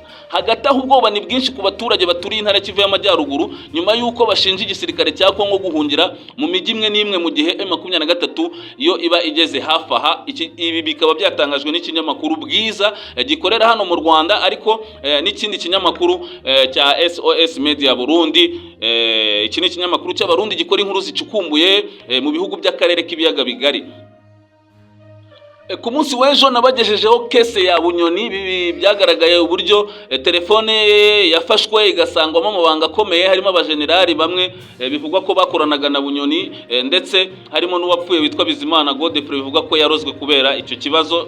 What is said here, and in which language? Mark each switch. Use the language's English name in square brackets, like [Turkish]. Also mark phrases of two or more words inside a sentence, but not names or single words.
[Kinyarwanda] Hagati aho ubwoba ni bwinshi ku baturage baturiye intara Kivu y'Amajyaruguru nyuma y'uko bashinja igisirikare cya Kongo guhungira mu mijyi imwe n'imwe mu gihe M23 yo iba igeze hafi aha. Ibi bikaba byatangajwe n'ikinyamakuru Bwiza gikorera hano mu Rwanda, ariko n'ikindi kinyamakuru cya SOS Media Burundi. Iki ni ikinyamakuru cy'abarundi gikora inkuru zicukumbuye mu bihugu by'akarere k'ibiyaga bigari. Ku munsi w'ejo nabagejejeho kese ya Bunyoni. Bibi byagaragaye uburyo telefone yafashwe igasangwamo amabanga akomeye, harimo abajenerali bamwe bivugwa ko bakoranaga na Bunyoni, ndetse harimo n'uwapfuye witwa Bizimana Godefroid bivugwa ko yarozwe kubera icyo kibazo.